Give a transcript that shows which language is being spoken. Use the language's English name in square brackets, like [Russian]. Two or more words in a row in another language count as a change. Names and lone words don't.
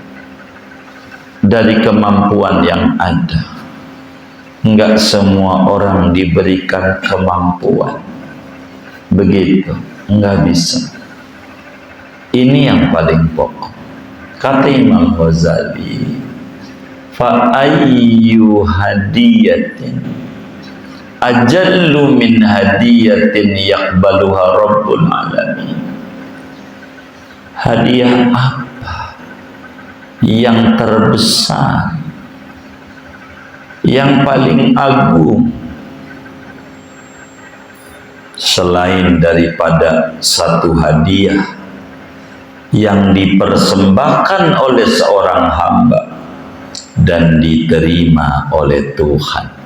[Indonesian] Dari kemampuan yang ada, enggak semua orang diberikan kemampuan begitu, enggak bisa. Ini yang paling pokok. Kata Imam Ghazali, [Arabic] فأي هدية أجل من هدية يقبلها رب العالمين. [Indonesian] Hadiah apa yang terbesar, yang paling agung selain daripada satu hadiah yang dipersembahkan oleh seorang hamba dan diterima oleh Tuhan?